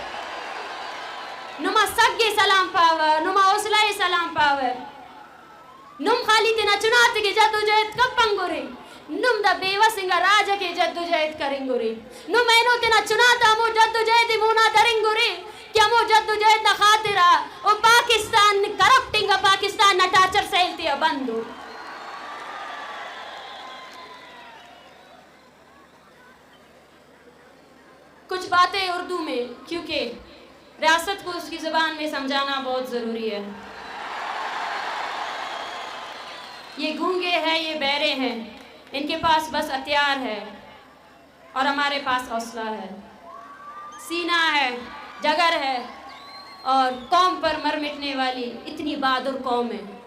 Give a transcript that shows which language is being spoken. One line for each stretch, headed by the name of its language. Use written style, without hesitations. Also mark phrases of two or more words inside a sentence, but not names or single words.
Brahui: نما سگے سلام پاور نما اوسلائے سلام پاور نم خالی تینا چنات کے جد و جہد کب پنگورے نم دا بیوہ سنگا راجہ کے جد و جہد کریں گورے نم اینو تینا چناتا مو جد و جہد مونا دریں گورے کیا مو جد و جہد نا خاطرہ او پاکستان کرپٹنگا پاکستان نا ٹاچر سیلتے بندو
Urdu: کچھ باتیں اردو میں کیونکہ ریاست کو اس کی زبان میں سمجھانا بہت ضروری ہے یہ گونگے ہیں یہ بہرے ہیں ان کے پاس بس ہتھیار ہے اور ہمارے پاس حوصلہ ہے سینہ ہے جگر ہے اور قوم پر مر مٹنے والی اتنی بہادر قوم ہے